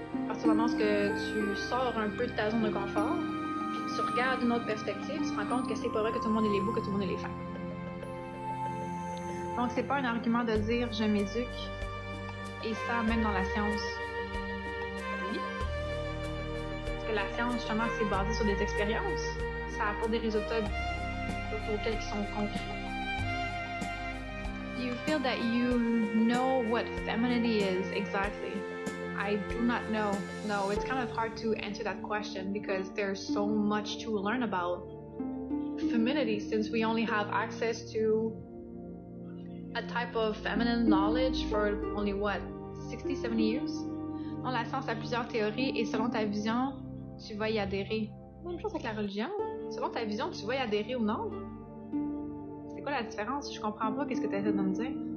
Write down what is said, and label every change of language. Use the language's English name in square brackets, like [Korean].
[French] À partir du moment où tu sors un peu de ta zone de confort, puis tu regardes une autre perspective, tu te rends compte que c'est pas vrai que tout le monde est beau, que tout le monde est fin. Donc c'est pas un argument de dire je m'éduque, et ça même dans la science. Oui. Parce que la science, justement, c'est basé sur des expériences. Ça apporte des résultats auxquels qui sont concrets. [English] Do you feel that you know what femininity is exactly? I do not know. No, it's kind of hard to answer that question because there's so much to learn about femininity since we only have access to a type of feminine knowledge for only what, 60, 70 years? [French] Non, la science a plusieurs théories et selon ta vision, tu vas y adhérer. Même chose avec la religion. Selon ta vision, tu vas y adhérer ou non? C'est quoi la différence? Je comprends pas qu'est-ce que tu essaies de me dire.